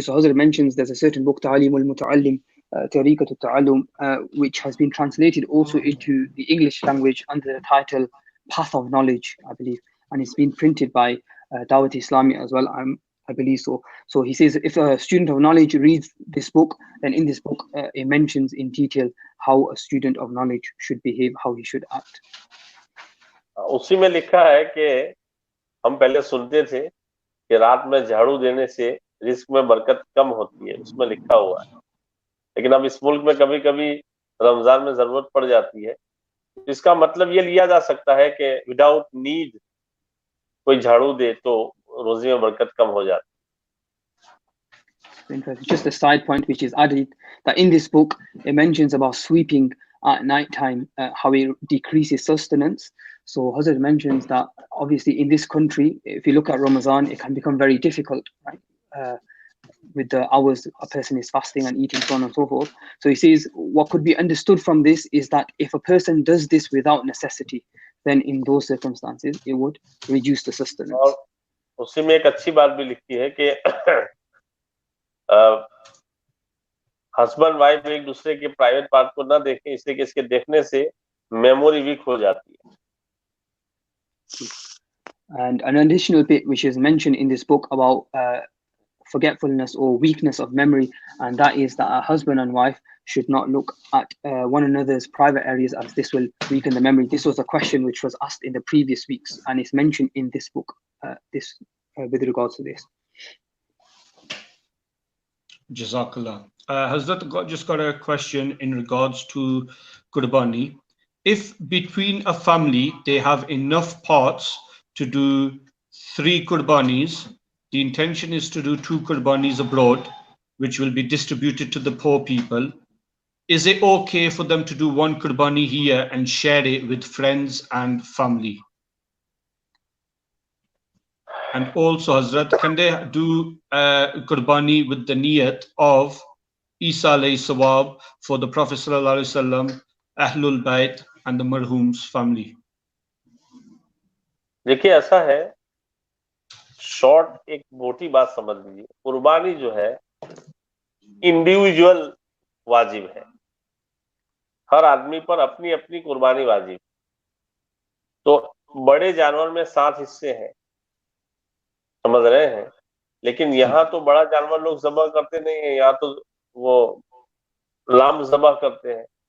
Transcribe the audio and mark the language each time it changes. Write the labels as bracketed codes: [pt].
[en] So Hazrat mentions there's a certain book, Ta'alimul Muta'allim, Tariqat al-Ta'allum, which has been translated also into the English language under the title Path of Knowledge, I believe. And it's been printed by Dawat Islami as well, I believe so. So he says if a student of knowledge reads this book, then in this book it mentions in detail how a student of knowledge should behave, how he should act. [hi] उसी में लिखा है कि हम पहले सुनते थे कि रात में झाड़ू देने से रिस्क में बरकत कम होती है, उसमें लिखा हुआ है। लेकिन अब इस मुल्क में कभी कभी रमजान में जरूरत पड़ जाती है, इसका मतलब ये लिया जा सकता है कि विदाउट नीड कोई झाड़ू दे तो रोजे में बरकत कम हो जाती है। [en] Just a side point which is added, that in this book it mentions about sweeping at night time, how it decreases sustenance. So Hazrat mentions that obviously in this country, if you look at Ramadan, it can become very difficult, right? with the hours a person is fasting and eating, so on and so forth. So he says what could be understood from this is that if a person does this without necessity, then in those circumstances it would reduce the sustenance. [hi] और उसी में एक अच्छी बात भी लिखी है कि हस्बैंड वाइफ एक दूसरे के प्राइवेट पार्ट को ना देखें, इसलिए कि इसके देखने से मेमोरी वीक हो जाती है. [en] And an additional bit which is mentioned in this book about forgetfulness or weakness of memory, and that is that a husband and wife should not look at one another's private areas, as this will weaken the memory. This was a question which was asked in the previous weeks, and it's mentioned in this book with regards to this. Jazakallah. Hazrat just got a question in regards to Qurbani. If between a family they have enough parts to do 3 Qurbanis, the intention is to do 2 Qurbanis abroad, which will be distributed to the poor people, is it okay for them to do 1 Qurbani here and share it with friends and family? And also, Hazrat, can they do Qurbani with the niyat of Isa alayhi sawab for the Prophet sallallahu alaihi wasallam, Ahlul Bayt and the marhum's family? [hi] देखिए ऐसा है, short एक मोटी बात समझ लीजिए, कुर्बानी जो है इंडिविजुअल वाजिब है, हर आदमी पर अपनी अपनी कुर्बानी वाजिब. तो बड़े जानवर में 7 हिस्से हैं, समझ रहे हैं, लेकिन यहाँ तो बड़ा जानवर लोग ज़बह करते नहीं है, यहाँ तो वो लाम ज़बह करते हैं.